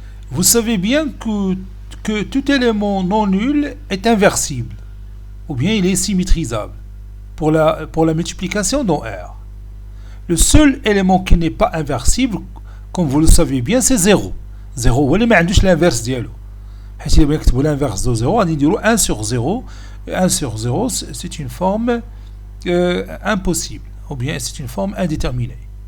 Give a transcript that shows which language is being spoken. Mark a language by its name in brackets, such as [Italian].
[French] Vous savez bien que tout élément non nul est inversible, ou bien il est symétrisable pour la multiplication dans R. Le seul élément qui n'est pas inversible, comme vous le savez bien, c'est 0. [Arabic] 0, ou ما عندوش l'inverse ديالو. حيت إلا نكتبوا [French] l'inverse de 0, [Arabic] غادي نديروا [French] 1 sur 0. 1 sur 0, c'est une forme impossible, ou bien c'est une forme indéterminée.